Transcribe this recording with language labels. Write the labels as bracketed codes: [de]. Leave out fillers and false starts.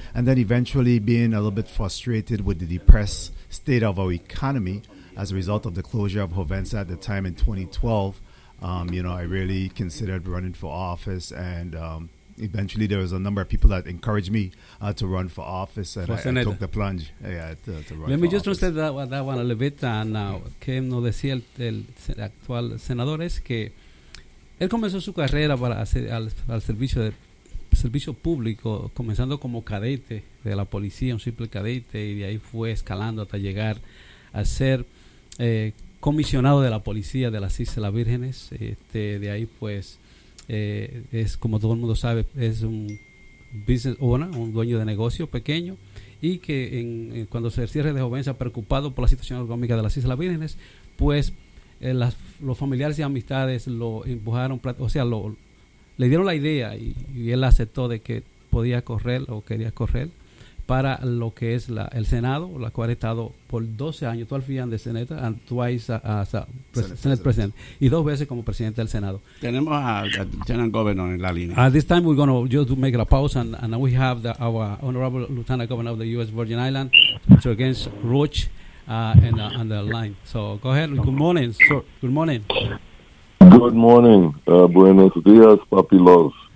[en] And then eventually being a little bit frustrated with the depressed state of our economy as a result of the closure of Hovensa at the time in 2012, I really considered running for office. And eventually there was a number of people that encouraged me to run for office. And for I took the plunge to run. Let me just translate that one a little bit. Now, [es] que nos decía el actual senador es que él comenzó su carrera para hacer al servicio de servicio público, comenzando como cadete de la policía, un simple cadete, y de ahí fue escalando hasta llegar a ser comisionado de la policía de las Islas Vírgenes. De ahí, pues, es como todo el mundo sabe, es un [en] business owner, [es] un dueño de negocio pequeño, y que cuando se cierre de joven, se ha preocupado por la situación económica de las Islas Vírgenes, pues los familiares y amistades lo empujaron, o sea, le dieron la idea y él aceptó de que podía correr o quería correr para lo que es el Senado, la cual ha estado por 12 años, [en] 12 years [es] de Senado, [en] and twice as a Senate President, [es] y dos veces como presidente del Senado. Tenemos al Lieutenant Governor en la línea. [en] At this time, we're going to just make a pause, and we have our Honorable Lieutenant Governor of the U.S. Virgin Island, Mr. Gaines Roach, on the line. So, go ahead. Good morning, sir. Good morning. Good morning. [es] Buenos días, papi los.